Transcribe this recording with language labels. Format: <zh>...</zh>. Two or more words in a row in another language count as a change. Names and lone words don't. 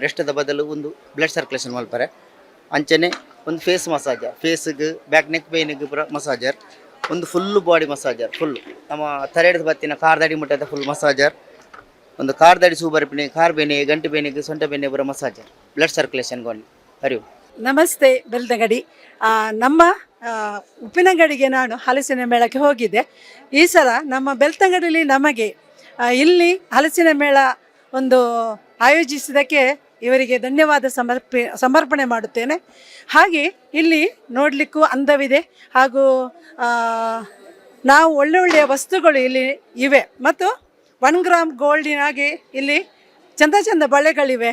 <tcy>ರೆಸ್ಟದ ಬದಲು ಒಂದು</tcy> <en>blood circulation</en> <tcy>ಮಲ್ಪರೆ. ಅಂಚನೆ ಒಂದು</tcy> <en>face massager,</en> <tcy>ಫೇಸ್ಗೆ</tcy> <en>back neck pain</en> <tcy>ಪುರ ಮಸಾಜರ್, ಒಂದು</tcy> <en>full body massager full</en> <tcy>ನಮ್ಮ ತಲೆಡ್ದು ಬತ್ತಿನ ಕಾರ್ದಡಿ ಮುಟ್ಟದ</tcy> <en>full massager,</en> <tcy>ಒಂದು ಕಾರ್ದಡಿ ಸೂಬರ್ಪಿನಿ ಕಾರ್ ಬೇನೆ ಗಂಟು ಬೇನೆಗೆ ಸೊಂಟ ಬೇನೆ ಪುರ ಮಸಾಜರ್ ಬ್ಲಡ್ ಸರ್ಕ್ಯುಲೇಷನ್ಗೆ ಒಂದು ಅರಿವು.</tcy> <kn>ನಮಸ್ತೆ ಬೆಳ್ತಂಗಡಿ. ನಮ್ಮ ಉಪ್ಪಿನಂಗಡಿಗೆ ನಾನು ಹಲಸಿನ ಮೇಳಕ್ಕೆ ಹೋಗಿದ್ದೆ. ಈ ಸಲ ನಮ್ಮ ಬೆಳ್ತಂಗಡಿಯಲ್ಲಿ ನಮಗೆ ಇಲ್ಲಿ ಹಲಸಿನ ಮೇಳ ಒಂದು ಆಯೋಜಿಸಿದ್ದಕ್ಕೆ ಇವರಿಗೆ ಧನ್ಯವಾದ ಸಮರ್ಪಣೆ ಮಾಡುತ್ತೇನೆ. ಹಾಗೆ ಇಲ್ಲಿ ನೋಡಲಿಕ್ಕೂ ಅಂದವಿದೆ ಹಾಗೂ ನಾವು ಒಳ್ಳೆಯ ವಸ್ತುಗಳು ಇಲ್ಲಿ ಇವೆ ಮತ್ತು 1</kn> <en>gram gold</en> <kn>ಇಲ್ಲಿ ಚಂದ ಬಳೆಗಳಿವೆ.</kn>